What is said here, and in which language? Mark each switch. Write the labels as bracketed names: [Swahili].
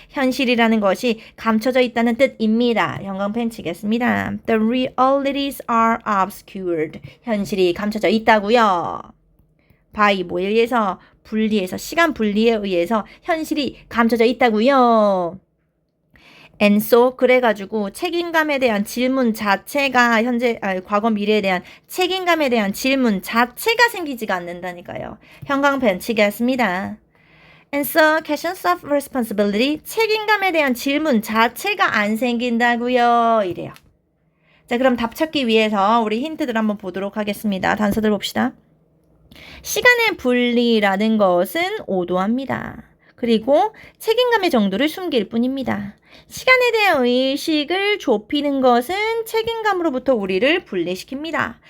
[Korean] 현실이라는 것이 감춰져 있다는 뜻입니다. 형광펜 치겠습니다. [English] The realities are obscured. [Korean] 현실이 감춰져 있다고요. by 뭐에 의해서? 분리해서 시간 분리에 의해서 현실이 감춰져 있다고요. And so 그래가지고 책임감에 대한 질문 자체가 과거 미래에 대한 책임감에 대한 질문 자체가 생기지가 않는다니까요. 형광펜 치겠습니다. answer questions of responsibility. 책임감에 대한 질문 자체가 안 생긴다고요. 이래요. 자, 그럼 답 찾기 위해서 우리 힌트들 한번 보도록 하겠습니다. 단서들 봅시다. 시간의 분리라는 것은 오도합니다. 그리고 책임감의 정도를 숨길 뿐입니다. 시간에 대한 의식을 좁히는 것은 책임감으로부터 우리를 분리시킵니다.